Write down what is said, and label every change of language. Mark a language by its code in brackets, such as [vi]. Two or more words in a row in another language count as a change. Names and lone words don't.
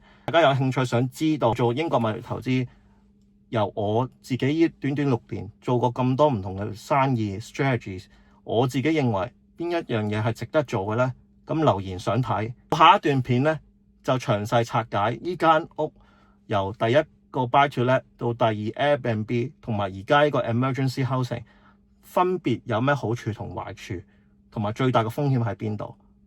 [yue] 大家有興趣想知道做英國物業投資，由我自己呢短短6年做過咁多唔同嘅生意 strategies， 我自己認為邊一樣嘢係值得做嘅咧？咁留言想睇下一段片咧，就詳細拆解呢間屋由第一個 [en] buy to let [yue] 到第二 Airbnb 同埋而家呢個 [en] emergency housing [yue] 分別有咩好處同壞處，同埋最大嘅風險喺邊度。